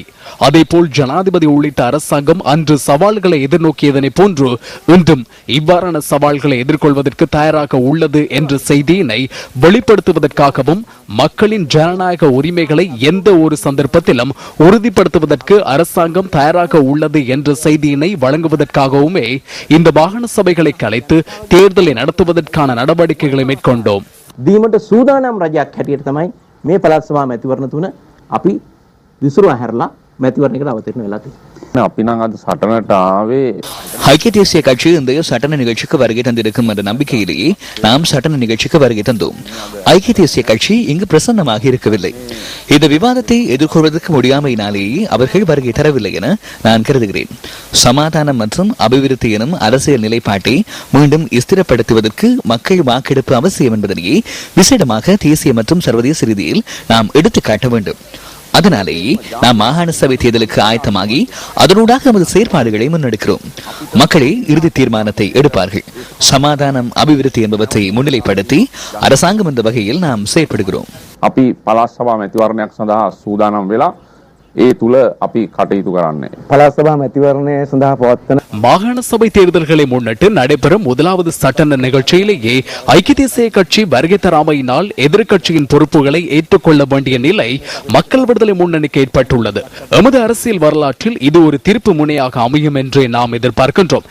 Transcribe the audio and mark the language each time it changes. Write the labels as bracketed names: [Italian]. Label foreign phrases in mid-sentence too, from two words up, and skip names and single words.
[Tamil] அதேபோல் ஜனாதிபதி உள்ளிட்ட அரசாங்கம் அன்று சவால்களை எதிர்நோக்கியதனை போன்று இன்றும் இவ்வாறான சவால்களை எதிர்கொள்வதற்கு தயாராக உள்ளது என்ற செய்தியினை வெளிப்படுத்துவதற்காகவும் மக்களின் ஜனநாயக உரிமைகளை எந்த ஒரு சந்தர்ப்பத்திலும் உறுதிப்படுத்துவதற்கு அரசாங்கம் தயாராக உள்ளது என்ற செய்தியினை வழங்குவதற்காகவுமே இந்த மாகாண சபைகளை கலைத்து தேர்தலை நடத்துவதற்கான நடவடிக்கைகளை மேற்கொண்டோம். [Sinhala] දීමට සූදානම් රජයක් හැටියට තමයි මේ පළාත් සභා මැතිවරණ තුන අපි විසුරු ඇහැරලා මැතිවරණයකට අවතීර්ණ වෙලා තියෙනවා. අපි නම් අද සටනට ආවේ [Tamil] ஐக்கிய தேசிய கட்சி இந்த சட்டன நிகழ்ச்சிக்கு வருகை தந்திருக்கும் என்ற நம்பிக்கையிலேயே நாம் சட்டன நிகழ்ச்சிக்கு வருகை தந்தோம். ஐக்கிய தேசிய கட்சி இங்கு பிரசன்னமாக இருக்கவில்லை. இந்த விவாதத்தை எதிர்கொள்வதற்கு முடியாமையினாலேயே அவர்கள் வருகை தரவில்லை என நான் கருதுகிறேன். சமாதானம் மற்றும் அபிவிருத்தி எனும் அரசியல் நிலைப்பாட்டை மீண்டும் ஸ்திரப்படுத்துவதற்கு மக்கள் வாக்கெடுப்பு அவசியம் என்பதனையே விசேடமாக தேசிய மற்றும் சர்வதேச ரீதியில் நாம் எடுத்துக்காட்ட வேண்டும். அதனாலேயே நாம் மாகாண சபை தேர்தலுக்கு ஆயத்தமாகி அதனூடாக நமது செயற்பாடுகளை முன்னெடுக்கிறோம். மக்களே இறுதி தீர்மானத்தை எடுப்பார்கள். சமாதானம், அபிவிருத்தி என்பவற்றை முன்னிலைப்படுத்தி அரசாங்கம் என்ற வகையில் நாம் செயற்படுகிறோம். [Sinhala] අපි පළාත් සභා මැතිවරණයක් සඳහා සූදානම් වෙලා ඒ තුල අපි කටයුතු කරන්නේ. පළාත් සභා මැතිවරණය සඳහා පවත්වන [Tamil] மாகாண சபை தேர்தல்களை முன்னிட்டு நடைபெறும் முதலாவது சட்டன நிகழ்ச்சியிலேயே ஐக்கிய தேசிய கட்சி வருகை தராமையினால் எதிர்க்கட்சியின் பொறுப்புகளை ஏற்றுக்கொள்ள வேண்டிய நிலை மக்கள் விடுதலை முன்னணிக்கு ஏற்பட்டுள்ளது. எமது அரசியல் வரலாற்றில் இது ஒரு திருப்பு முனையாக அமையும் என்றே நாம் எதிர்பார்க்கின்றோம்.